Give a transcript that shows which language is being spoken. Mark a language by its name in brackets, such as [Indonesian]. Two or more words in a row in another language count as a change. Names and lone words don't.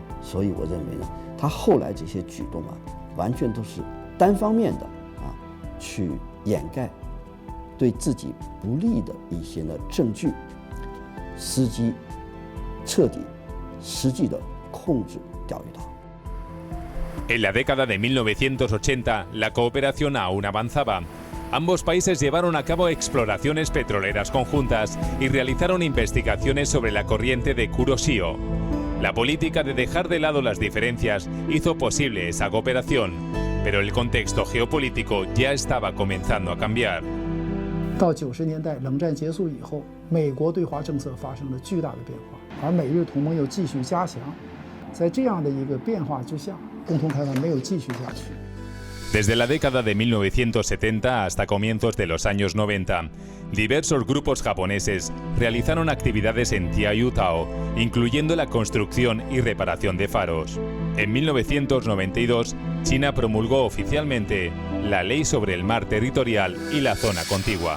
[Chinese] 所以我认为呢，他后来这些举动完全都是单方面的去掩盖对自己不利的一些证据，伺机彻底实际的控制钓鱼岛。 [Spanish] En la década de 1980, la cooperación aún avanzaba. Ambos países llevaron a cabo exploraciones petroleras conjuntas y realizaron investigaciones sobre la corriente de Kuroshio. La política de dejar de lado las diferencias hizo posible esa cooperación, pero el contexto geopolítico ya estaba comenzando a cambiar. [Chinese] 到90年代，冷战结束以后，美国对华政策发生了巨大的变化，而美日同盟又继续加强。在这样的一个变化之下，共同开发没有继续下去。 [Spanish] Desde la década de 1970 hasta comienzos de los años 90, diversos grupos japoneses realizaron actividades en Tiaiyutao, incluyendo la construcción y reparación de faros. En 1992, China promulgó oficialmente la Ley sobre el Mar Territorial y la Zona Contigua.